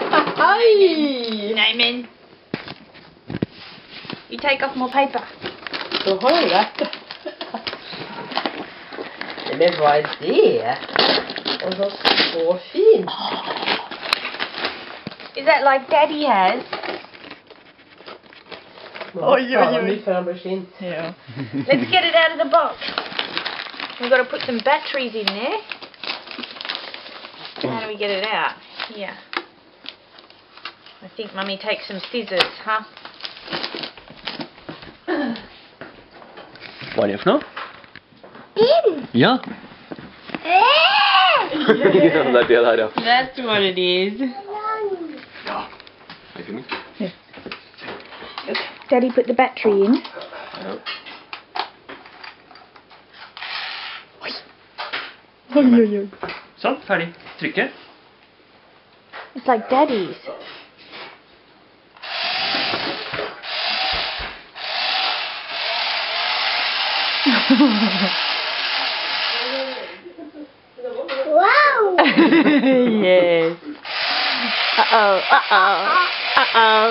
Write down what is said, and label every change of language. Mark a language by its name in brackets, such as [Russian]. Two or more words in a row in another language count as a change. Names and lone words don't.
[Norwegian] Oi! Neimen. [English] You take off more paper. [Norwegian] Så har du rett. Men hva er det? Altså, så fint. [English] Is that like Daddy has? [Norwegian] Oi. Før han blir skint. [English] Yeah. Let's get it out of the box. We've got to put some batteries in there. How do we get it out? Here. I think Mummy takes some scissors, huh? [Norwegian] Hva er det for noe? Ja. Det er det der, ja. [English] That's what it is. [Norwegian] Ja. Jeg filmer. [English] Daddy put the battery in. [Norwegian] Ja. Oi. Sånn, ferdig. Trykke. [English] It's like Daddy's. Wow! Yes. Uh-oh.